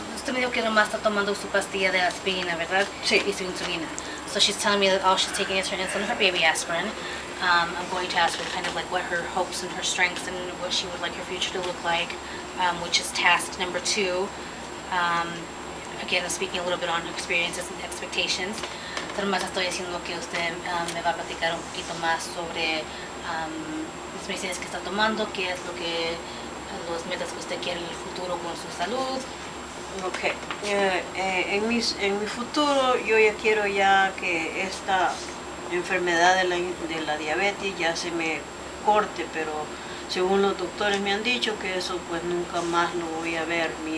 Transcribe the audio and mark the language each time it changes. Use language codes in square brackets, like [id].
[es] Usted me dijo que nomás está tomando su pastilla de aspirina, ¿verdad? Sí. Y su insulina. [en] So she's telling me that all she's taking is her insulin and her baby aspirin. I'm going to ask her kind of like what her hopes and her strengths and what she would like her future to look like, which is task number 2. Again, I'm speaking a little bit on experiences and expectations. [es] Pero más estoy diciendo que usted me va a platicar un poquito más sobre las medicinas que está tomando, qué es lo que los metas que usted quiere en el futuro con su salud. [en] Okay. [es] En mi futuro yo ya quiero ya que esta enfermedad de la diabetes ya se me corte, pero según los doctores me han dicho que eso pues nunca más lo voy a ver.